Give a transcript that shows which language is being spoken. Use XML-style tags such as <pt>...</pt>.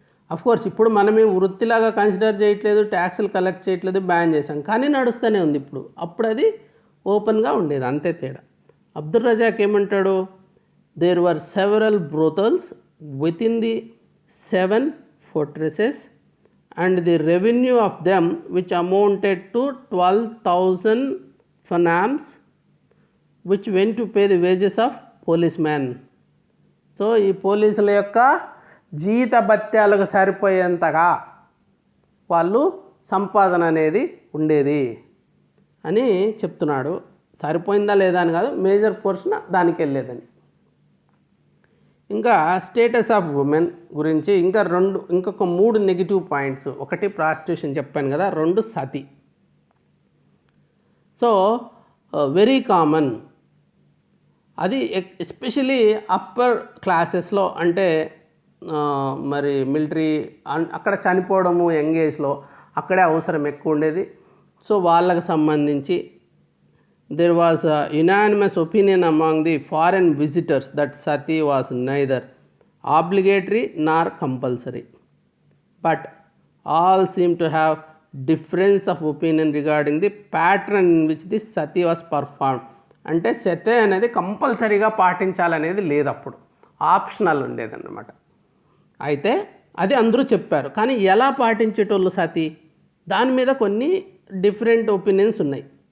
<te>Of course ఇప్పుడు మనమే వృత్తిలాగా కన్సిడర్ చేయట్లేదు, ట్యాక్సులు కలెక్ట్ చేయట్లేదు, బ్యాన్ చేసాం, కానీ నడుస్తూనే ఉంది ఇప్పుడు. అప్పుడు అది ఓపెన్గా ఉండేది, అంతే తేడా. అబ్దుల్ రజాక్ ఏమంటాడు,</te> <en>There were several brothels within the 7 fortresses and the revenue of them which amounted to 12,000 fanams which went to pay the wages of policemen.</en> <te>So ఈ పోలీసుల యొక్క జీత భత్యాలకు సరిపోయేంతగా వాళ్ళు సంపాదన అనేది ఉండేది అని చెప్తున్నాడు. సరిపోయిందా లేదా అని కాదు, మేజర్ పోర్షన్ దానికి వెళ్ళేదని. ఇంకా స్టేటస్ ఆఫ్ ఉమెన్ గురించి ఇంకొక 3 నెగిటివ్ పాయింట్స్. ఒకటి ప్రాస్టిట్యూషన్ చెప్పాను కదా, 2 సతి. సో వెరీ కామన్ అది, ఎస్పెషలీ అప్పర్ క్లాసెస్లో. అంటే మరి మిలిటరీ అక్కడ చనిపోవడము యంగ్ ఏజ్లో, అక్కడే అవసరం ఎక్కువ ఉండేది. సో వాళ్ళకు సంబంధించి</te> <en>there was a unanimous opinion among the foreign visitors that sati was neither obligatory nor compulsory, but all seem to have difference of opinion regarding the pattern in which this sati was performed.</en> <te>అంటే సతి అనేది కంపల్సరీగా పాటించాలనేది లేదు, అప్పుడు optional ఉండేదన్నమాట. అయితే అది అందరూ చెప్పారు, కానీ ఎలా పాటించేటోళ్ళు సతి, దాని మీద కొన్ని డిఫరెంట్ ఒపీనియన్స్ ఉన్నాయి.</te>